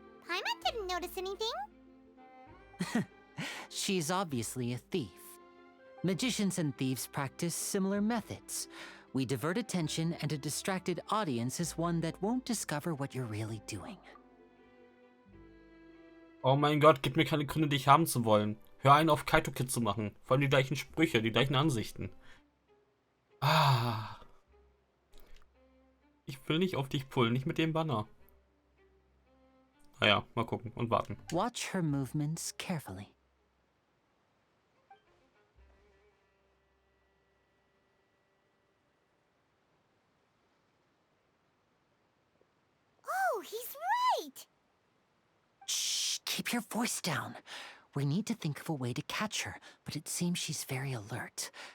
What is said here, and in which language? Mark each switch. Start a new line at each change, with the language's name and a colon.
English: Paimon didn't notice anything. She's obviously a thief. Magicians and thieves practice similar methods. We divert attention, and a distracted audience is one that won't discover what you're really doing.
German: Oh mein Gott, gib mir keine Gründe, dich haben zu wollen. Hör einen auf Kaito Kid zu machen. Vor allem die gleichen Sprüche, die gleichen Ansichten. Ich will nicht auf dich pullen, nicht mit dem Banner. Naja, mal gucken und warten.
English: Watch her movements carefully. he's right. Shh, keep your voice down. We need to think of a way to catch her, but it seems she's very alert.